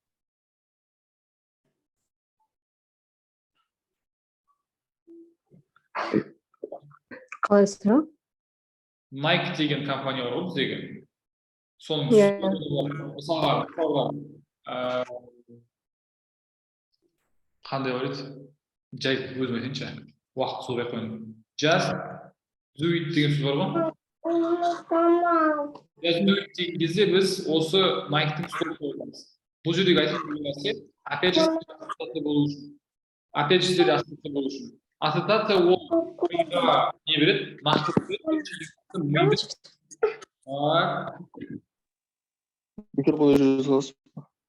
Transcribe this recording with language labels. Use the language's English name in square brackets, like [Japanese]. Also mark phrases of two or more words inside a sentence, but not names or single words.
[Kazakh] Қалай сұрақ? Nike деген компания бар ғой біздегі. Соның мысалға қандай бар еді? Жай өзім айтайыншы. Уақыт солай қойын. [English] Just do it [Kazakh] деген сөз бар ғой. [English] Just do it [Kazakh] деген кезде біз осы Nike-тың слоганы қойамыз. Бұл жердегі айтатын нәрсе, [Russian] опять же, [Kazakh] ассоциация болу үшін. [Russian] Опять же, [Kazakh] ассоциация болу үшін. Ассоциация ол миға не береді? Нақты береді. Бекер қойып жүре саласыз ба?